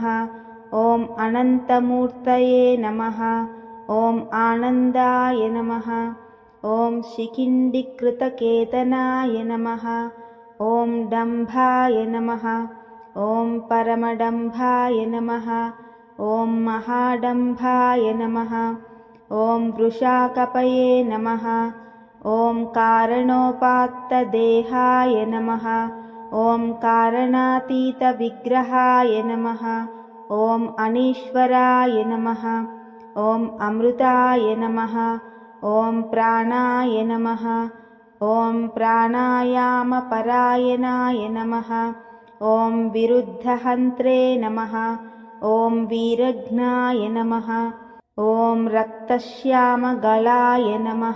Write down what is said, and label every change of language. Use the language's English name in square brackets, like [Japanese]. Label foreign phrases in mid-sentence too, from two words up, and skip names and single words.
[Sanskrit] ఓం అనంతమూర్తయే నమః, ఓం ఆనందాయ నమః, ఓం శిఖిండికృతకేతనాయ నమః, ఓం డంభాయ నమః, ఓం పరమడంభాయ నమః, ఓం మహాడంభాయ నమః, ఓం వృషాకపయే నమః, ఓం కారణోపాత్తదేహాయ నమః, ఓం కారణాతీతవిగ్రహాయ నమః, ఓం అనీశ్వరాయ నమః, ॐ अमृताय नमः। ॐ प्राणाय नमः। ॐ प्राणायामपरायणाय नमः। ॐ विरुद्धहन्त्रे नमः। ॐ वीरघ्नाय नमः। ॐ रक्तश्यामगलाय नमः।